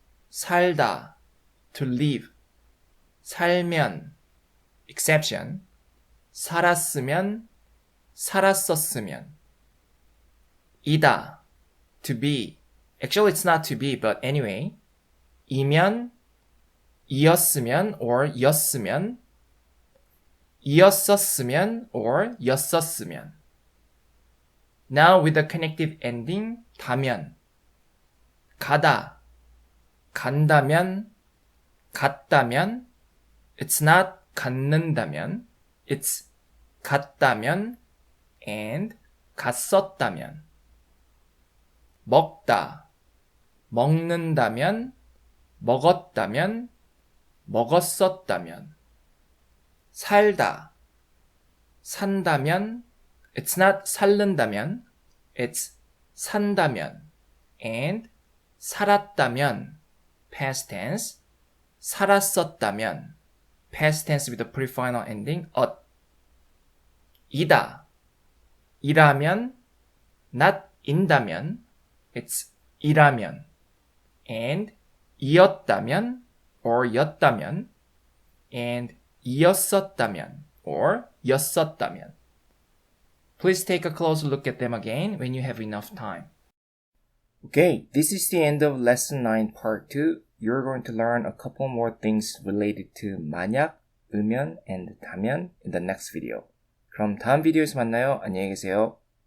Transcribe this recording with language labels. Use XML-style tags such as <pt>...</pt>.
<en>살다, to live.</en> <ko>살면, exception. 살았으면, 살았었으면.</ko> <en>이다, to be. Actually, it's not to be, but anyway.</en> <ko>이면, 이었으면 or 였으면. 이었었으면 or 였었으면.</ko> <en>Now with the connective ending, 다면.</en> <ko>가다, 간다면, 갔다면.</ko> <en>It's not 갖는다면. It's 갔다면 and 갔었다면.</en> <ko>먹다, 먹는다면, 먹었다면, 먹었었다면. 살다, 산다면, it's not 살른다면, it's 산다면.</ko> <en>and 살았다면, past tense, 살았었다면, past tense with the pre-final ending, 엇.</en> <ko>이다, 이라면, not 인다면, it's 이라면. and 이었다면, or 였다면, and 이었었다면, or 였었다면.</ko> <en>Please take a closer look at them again when you have enough time. Okay, this is the end of lesson 9 part 2. You're going to learn a couple more things related to 만약, 으면, and 다면 in the next video.</en> <ko>그럼 다음 비디오에서 만나요. 안녕히 계세요.</ko>